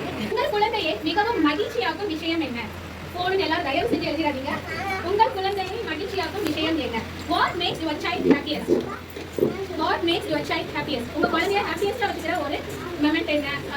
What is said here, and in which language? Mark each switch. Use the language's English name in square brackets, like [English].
[Tamil] உங்கள் குழந்தையை மிகவும் மகிழ்ச்சியாக்கும் விஷயம் என்ன? போன் எல்லாரும் தயவு செஞ்சு எழுதிடாதீங்க. உங்கள் குழந்தையை மகிழ்ச்சியாக்கும் விஷயம் என்ன? [English] What makes your child happiest? What makes your child happiest? [Tamil] உங்க குழந்தைய ஹாப்பியஸ்டா வச்சுக்கிற ஒரு மொமெண்ட் என்ன?